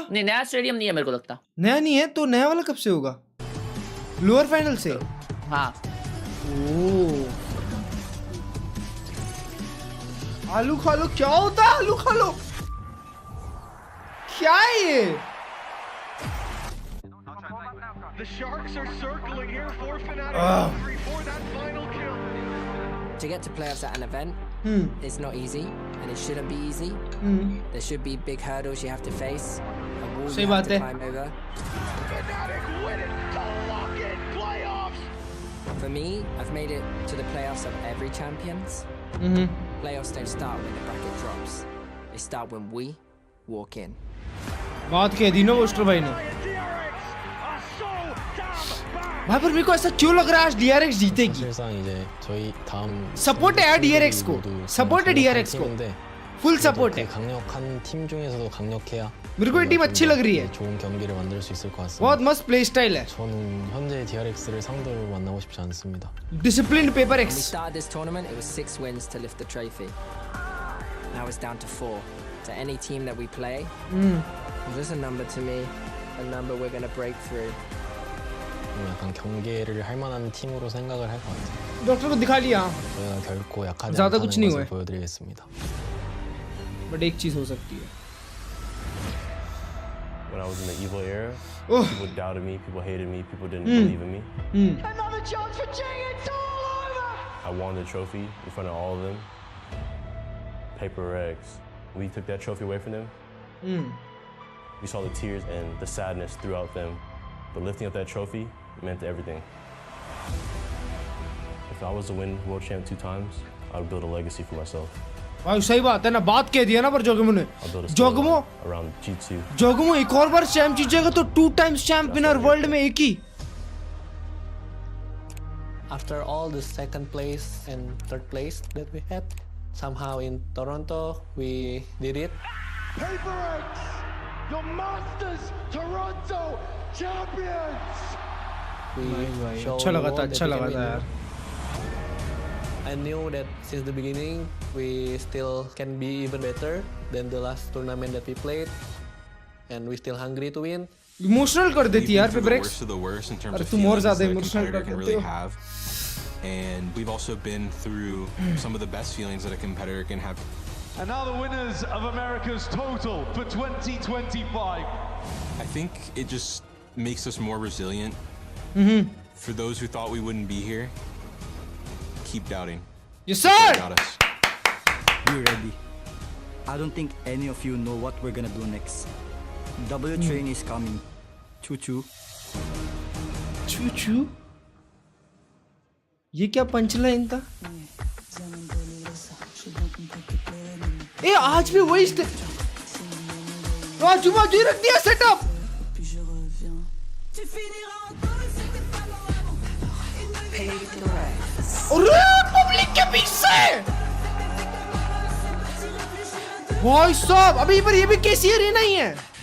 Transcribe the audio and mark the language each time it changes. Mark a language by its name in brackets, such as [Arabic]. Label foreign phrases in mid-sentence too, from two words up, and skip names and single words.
[Hindi] नहीं, नया स्टेडियम नहीं है मेरे को लगता। नया नहीं है तो नया वाला कब से होगा? [English] lower final [Hindi] से? हाँ। ओह, आलू खा लो। क्या होता है आलू खा लो? क्या है ये? [English] The Sharks are circling here, forfeit out of victory for that final kill. To get to playoffs at an event, it's not easy, and it shouldn't be easy. There should be big hurdles you have to face, a wall [Hindi] सही [English] you have [Hindi] बात [English] to [Hindi] है। [English] climb over. Fnatic win it to lock in playoffs. For me, I've made it to the playoffs of every champions. Playoffs don't start when the bracket drops. They start when we walk in. [Hindi] बात कह दी ना वोस्टर भाई ने। भाई पर मेरे को ऐसा क्यों लग रहा है आज DRX जीतेगी? [Korean] 사실상 이제 저희 다음 [Hindi] सपोर्ट है यार DRX को, सपोर्ट है DRX को, [English] full support [Hindi] है। [Korean] 강력한 팀 중에서도 강력해야 [Hindi] मेरे को ये टीम अच्छी लग रही है, [Korean] 좋은 경기를 만들 수 있을 것 같습니다. [Hindi] बहुत मस्त प्ले स्टाइल है। [Korean] 저는 현재 DRX를 상대로 만나고 싶지 않습니다. [English] disciplined Paper When we एक्स। started this tournament, it was 6 wins to lift the trophy. Now it's down to 4. So any team that we play, is just a number to me, a number we're going to break through. [Korean] 약간 경계를 할 만한 팀으로 생각을 할 것 같아요. [Hindi] डॉक्टर को दिखा लिया, [Korean] 저희가 결코 약하지 [Hindi] ज़्यादा [Korean] 않다는 [Hindi] कुछ नहीं हुआ [Korean] 것을 [Hindi] है। [Korean] 보여드리겠습니다. [Hindi] बट एक चीज हो सकती है। [English] When I was in the evil era, [Hindi] ओह, [English] people doubted me, people hated me, people didn't believe in me. Another chance for Jing, it's all over. I won the trophy in front of all of them. Paper X. We took that trophy away from them. We saw the tears and the sadness throughout them. But lifting up that trophy meant everything. If I was to win world champ 2 times, I would build a legacy for myself. [Hindi] भाई सही बात है ना, बात कह दिया ना पर जोगमो ने। [English] I'll build a [Hindi] जोगमो, [English] storyline around G2. [Hindi] जोगमो एक और बार चैंप जीतेगा तो 2 [English] times champ winner world [Hindi] में एक ही। [English] After all the second place and third place that we had, somehow in Toronto we did it. Paper X, your Masters Toronto champions. We showed [Hindi] अच्छा [English] the [Hindi] लगा था, [English] world [Hindi] अच्छा [English] that we [Hindi] लगा [English] can [Hindi] था [English] win. [Hindi] यार। [English] I knew that since the beginning we still can be even better than the last tournament that we played, and we still hungry to win. [Hindi] इमोशनल कर देती है यार [English] We've been [Hindi] पेपर [English] through the [Hindi] एक्स। [English] worst of the worst in terms [Hindi] अरे [English] of [Hindi] तुम और [English] feelings [Hindi] ज्यादा [English] that a [Hindi] इमोशनल [English] competitor [Hindi] कर [English] can [Hindi] देते [English] really [Hindi] हो। [English] have. And we've also been through some of the best feelings that a competitor can have. And now the winners of America's Total for 2025. I think it just makes us more resilient. For those who thought we wouldn't be here, keep doubting. yes sir. Got us. Be ready. I don't think any of you know what we're gonna do next. W train is coming. Choo choo. [Hindi] चू चू, ये क्या पंचलाइन था? ए आज भी वही राजू बाजू रख दिया सेटअप। अरे पब्लिक के बीच से भाई साहब, अभी पर ये भी कैसी अरेना ही है।